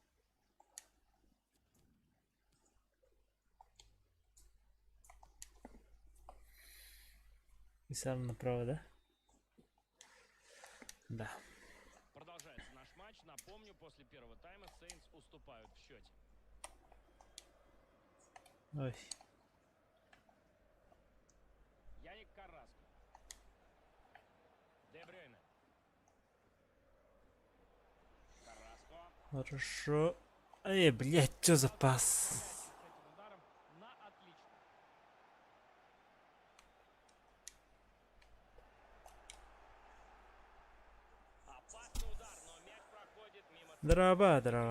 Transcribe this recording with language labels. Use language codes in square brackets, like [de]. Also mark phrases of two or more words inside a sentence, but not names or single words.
[ru] И сам направо, да? Да. продолжается наш матч. Напомню, после первого тайма Сейнтс уступают в счете. Ой. Яник Карраско. Де Брюйне. Карраско. Хорошо. Эй, блядь, что за пас? С этим ударом на отлично. Опасный удар, но мяч проходит мимо. Дрова, дрова.